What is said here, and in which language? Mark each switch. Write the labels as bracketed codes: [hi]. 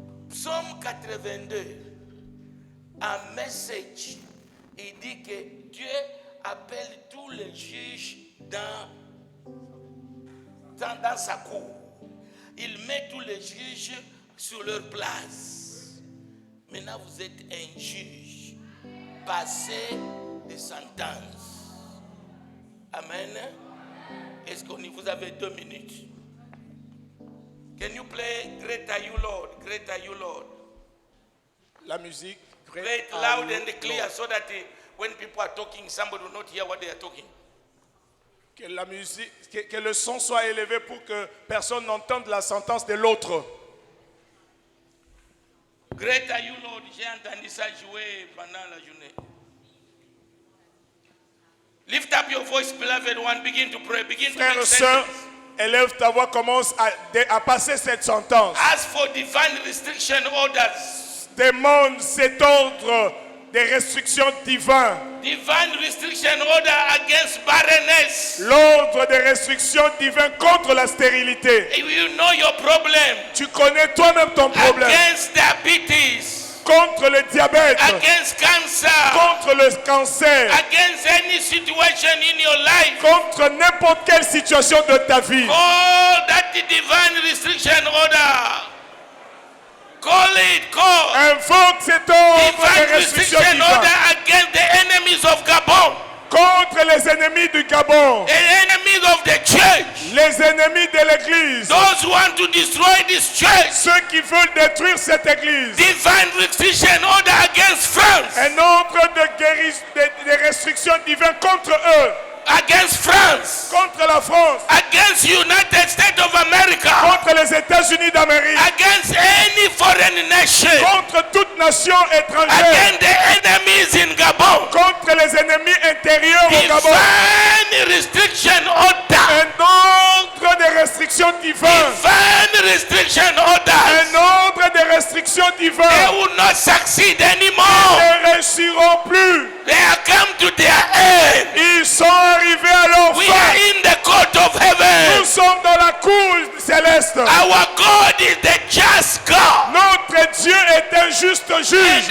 [fr] Psaume 82, un message, il dit que Dieu appelle tous les juges dans sa cour. Il met tous les juges sur leur place. Maintenant, vous êtes un juge. Passez des sentences. Amen. Est-ce que vous avez 2 minutes? [en] Can you play Great Are You Lord? Great Are You Lord? [fr] La musique. [en] Play it loud and clear so that when people are talking, somebody will not hear what they are talking. [fr] Que la musique, que le son soit élevé pour que personne n'entende la sentence de l'autre. [en] Great are you, Lord. [fr] J'ai entendu ça jouer pendant la journée. [en] Lift up your voice, beloved one. Begin to pray. Begin to [fr] Frères [en] make [fr] et sœurs, [en] sentences. [fr] élève ta voix, commence à passer cette sentence. [en] Ask for divine restriction orders. [fr] Demande cet ordre des restrictions divines. [en] Divine restriction order against barrenness. [fr] L'ordre des restrictions divines contre la stérilité. [en] You know your problem. [fr] Tu connais toi-même ton problème. [en] Against diabetes. [fr] Contre le diabète. [en] Against cancer. [fr] Contre le cancer. [en] Against any situation in your life. [fr] Contre n'importe quelle situation de ta vie. [en] Call that divine restriction order. Call it, call. [fr] Invoque cet ordre [en] Divine [fr] de restriction [en] restriction [fr] divine. [en] order against the enemies of Gabon. [fr] Contre les ennemis du Gabon. [en] The enemies of the church. [fr] Les ennemis de l'église. [en] Those who want to destroy this church. [fr] Ceux qui veulent détruire cette église. [en] Divine restriction order against France. [fr] Un ordre de restrictions divines contre eux. [en] Against France. [fr] Contre la France. [en] Against United States of America. [fr] Contre les États-Unis d'Amérique. [en] Against any foreign nation. [fr] Contre toute nation étrangère. [en] Against the enemies in Gabon. [fr] Contre les ennemis intérieurs au Gabon. [en] Divine restriction order. [fr] Un ordre de restrictions divines. [en] Divine restriction order. [fr] Un ordre de restrictions [en] They [fr] divines. [en] will not succeed anymore. [fr] Ils ne réussiront plus. [en] They have come to their end. [fr] Ils sont arrivés à leur [en] We [fr] fin. [en] are in the court of heaven. [fr] Nous sommes dans la cour céleste. [en] Our God is the just God. [fr] Notre Dieu est un juste juge.